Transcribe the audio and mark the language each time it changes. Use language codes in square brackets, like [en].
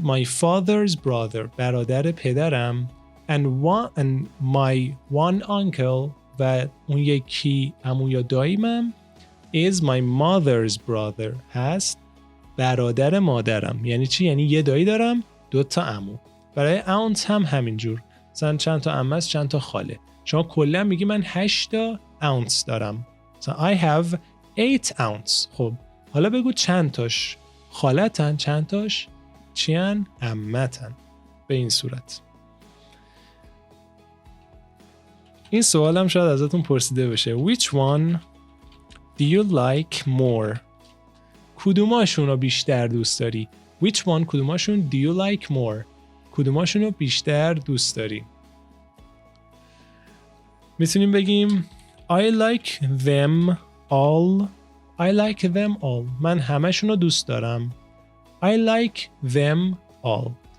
[en] My father's brother [fa] برادر پدرم [en] and my one uncle [fa] و اون یکی عمو یا داییمم [en] is my mother's brother [fa] هست برادر مادرم. یعنی چی؟ یعنی یه دایی دارم 2 تا عمو. برای aunt هم همینجور. مثلا چند تا عمه است چند تا خاله. شما کلا میگی من 8 تا aunts دارم. مثلا [en] I have 8 aunts. [fa] خب حالا بگو چند تاش خالتن چند تاش چیان؟ عمتن. به این صورت. این سوالم شاید ازتون پرسیده بشه. [en] Which one do you like more? [fa] کدوماشون رو بیشتر دوست داری؟ [en] Which one [fa] کدوماشون [en] do you like more? [fa] کدوماشون رو بیشتر دوست داری؟ میتونیم بگیم [en] I like them all. I like them all. [fa] من همشون رو دوست دارم. [en] I like them all.